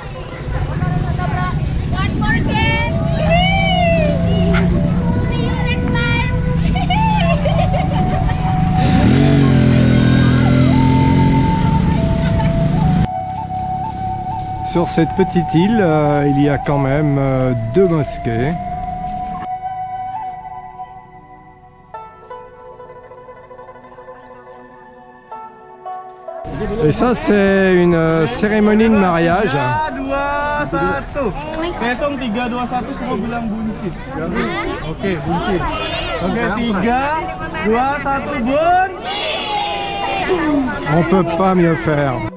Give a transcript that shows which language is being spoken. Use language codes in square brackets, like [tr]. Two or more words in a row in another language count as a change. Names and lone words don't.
[fr] Sur cette petite île, il y a quand même 2 mosquées. Et ça, c'est une cérémonie de mariage. 3, 2, 1. [id] Hitung 3, 2, 1, semua bilang buncit. Oke, buncit. Oke, 3, 2, 1, bun. [fr] On peut pas mieux faire.